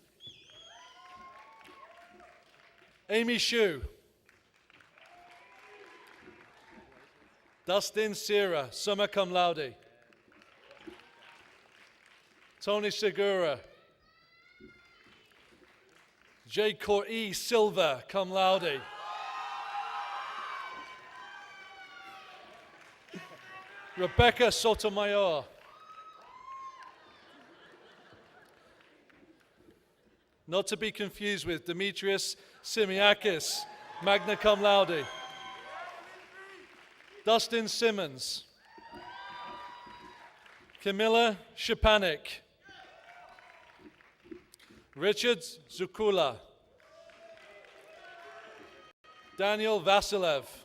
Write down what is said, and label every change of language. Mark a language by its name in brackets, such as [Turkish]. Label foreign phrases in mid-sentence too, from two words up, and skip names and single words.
[English] Amy Shu. Dustin Sierra, [Latin] summa cum laude. [English] Tony Segura. J. Corey Silva, [Latin] cum laude. [English] Rebecca Sotomayor. Not to be confused with Demetrius Simiakis, [Latin] magna cum laude. [English] Dustin Simmons. Camilla Shapanik. Richard Zukula. Daniel Vasilev.